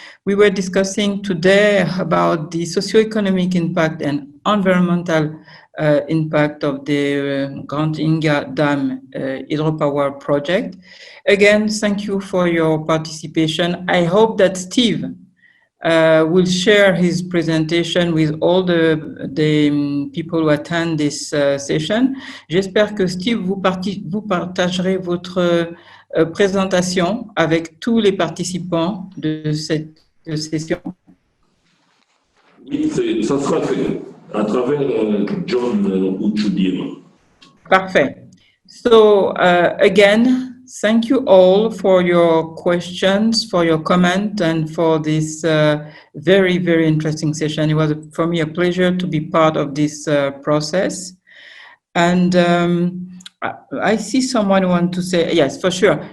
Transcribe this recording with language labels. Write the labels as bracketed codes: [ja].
[en] We were discussing today about the socioeconomic impact and environmental impact of the Grand Inga Dam hydropower project. Again, thank you for your participation. I hope that Steve will share his presentation with all the people who attend this session. [fr] J'espère que Steve, vous partagerez votre présentation avec tous les participants de cette session. Oui, ça sera fait à travers John Uchudim. Parfait. [en] So, again, thank you all for your questions, for your comment, and for this very, very interesting session. It was, for me, a pleasure to be part of this process. And I see someone who wants to say, yes, for sure.